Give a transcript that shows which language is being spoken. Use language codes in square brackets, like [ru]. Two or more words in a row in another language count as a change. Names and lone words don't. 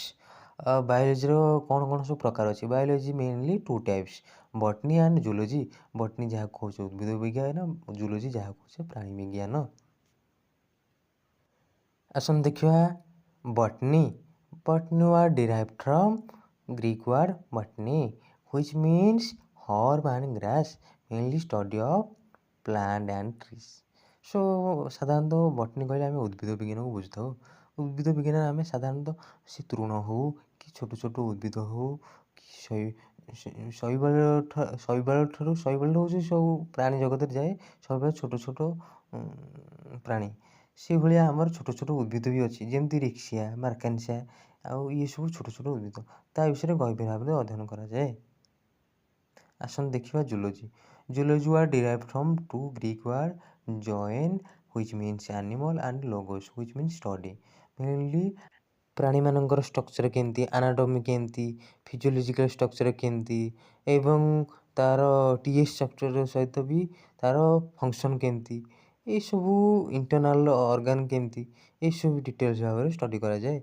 [or] ବାୟୋଲୋଜିର କ'ଣ ସବୁ ପ୍ରକାର ଅଛି? [en] Biology mainly 2 types, botany and zoology. [or] ବଟନି ଯାହାକୁ କହୁଛେ ଉଦ୍ଭିଦ ବିଜ୍ଞାନ, ଜୁଲୋଜି ଯାହାକୁ କହୁଛେ ପ୍ରାଣୀ ବିଜ୍ଞାନ। ଆସନ୍ତୁ ଦେଖିବା ବଟନି। [en] botany word [or] derived from Greek word botany which means herb and grass, mainly study of plant and trees. ସୋ ସାଧାରଣତଃ ବଟନି କହିଲେ ଆମେ ଉଦ୍ଭିଦ ବିଜ୍ଞାନକୁ ବୁଝିଥାଉ। ଉଦ୍ଭିଦ ବିଜ୍ଞାନରେ ଆମେ ସାଧାରଣତଃ ସେ ତୃଣ ହେଉ କି ଛୋଟ ଛୋଟ ଉଦ୍ଭିଦ ହେଉ କି ଶୈବାଳ ହେଉଛି ସବୁ ପ୍ରାଣୀ ଜଗତରେ ଯାଏ, ଶୈବାଳ ଛୋଟ ଛୋଟ ପ୍ରାଣୀ। ସେଇଭଳିଆ ଆମର ଛୋଟ ଛୋଟ ଉଦ୍ଭିଦ ବି ଅଛି, ଯେମିତି ରିକ୍ସିଆ, ମାର୍କାନ୍ସିଆ, ଆଉ ଇଏ ସବୁ ଛୋଟ ଛୋଟ ଉଦ୍ଭିଦ। ତା ବିଷୟରେ ଗଭୀର ଭାବରେ ଅଧ୍ୟୟନ କରାଯାଏ। ଆସନ୍ତୁ ଦେଖିବା ଜୁଲୋଜି। [en] zoology word derived from 2 Greek word zoen which means animal and logos which means study, mainly [or] ପ୍ରାଣୀମାନଙ୍କର ଷ୍ଟ୍ରକ୍ଚର କେମିତି, ଆନାଟମି କେମିତି, [en] physiological structure [or] କେମିତି ଏବଂ ତା'ର [en] TS structure [or] ସହିତ ବି ତା'ର ଫଙ୍କସନ୍ କେମିତି, ଏସବୁ [en] internal organ [or] କେମିତି, ଏସବୁ ଡିଟେଲ୍ସ ଭାବରେ ଷ୍ଟଡି କରାଯାଏ।